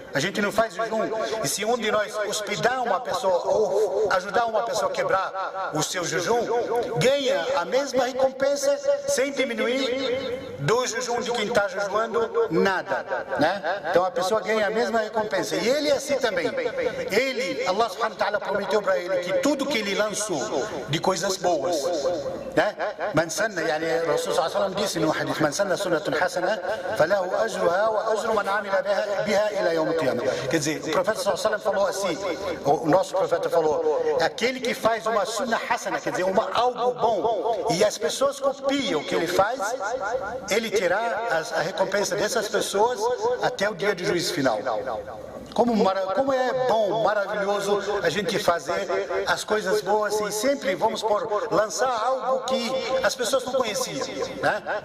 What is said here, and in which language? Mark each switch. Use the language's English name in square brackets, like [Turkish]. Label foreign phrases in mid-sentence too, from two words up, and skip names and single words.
[Portuguese] A gente não faz jejum, e se um de nós hospedar uma pessoa ou ajudar uma pessoa a quebrar o seu jejum, ganha a mesma recompensa sem diminuir do jejum de quem está jejuando nada, né? Então a pessoa ganha a mesma recompensa. E ele é assim também. [Arabic] الله سبحانه وتعالى [Portuguese] prometeu para ele que tudo que ele lançou de coisas boas, né? [Arabic] من سن، يعني رسول صلى الله عليه وسلم [Portuguese] disse no hadith, [Arabic] من سن سنة حسنة فله أجرها وأجر من عمل بها إلى يوم القيامة. [Portuguese] Quer dizer, o profeta [Arabic] صلى الله عليه وسلم [Portuguese] falou assim, o nosso profeta falou, aquele que faz uma [Arabic] سنة حسنة, [Portuguese] quer dizer, algo bom, e as pessoas copiam o que ele faz, ele terá a recompensa dessas pessoas até o dia do juízo final. Como é bom, maravilhoso a gente fazer as coisas boas e sempre, vamos lançar algo que as pessoas não conheciam, né?